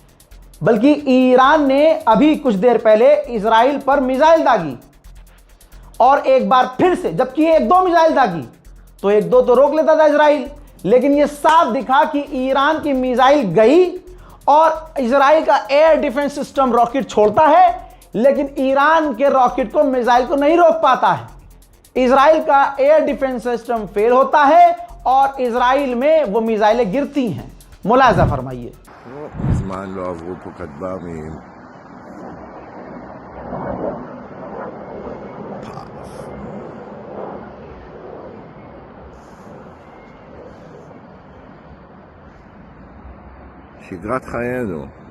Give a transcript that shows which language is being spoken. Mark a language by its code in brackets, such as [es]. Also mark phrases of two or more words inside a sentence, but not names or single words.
[hi] बल्कि ईरान ने अभी कुछ देर पहले इजराइल पर मिसाइल दागी और एक बार फिर से, जबकि 1-2 मिसाइल दागी तो 1-2 तो रोक लेता था इजराइल, लेकिन यह साफ दिखा कि ईरान की मिसाइल गई और इजराइल का [en] air defense system [hi] रॉकेट छोड़ता है, लेकिन ईरान के रॉकेट को, मिसाइल को नहीं रोक पाता है। इजराइल का [en] air defense system [hi] फेल होता है और इजराइल में वो मिसाइलें गिरती हैं। मुलाजा फरमाइए। [he] מזמן לא עברו פה כטב"מים. שגרת חיינו.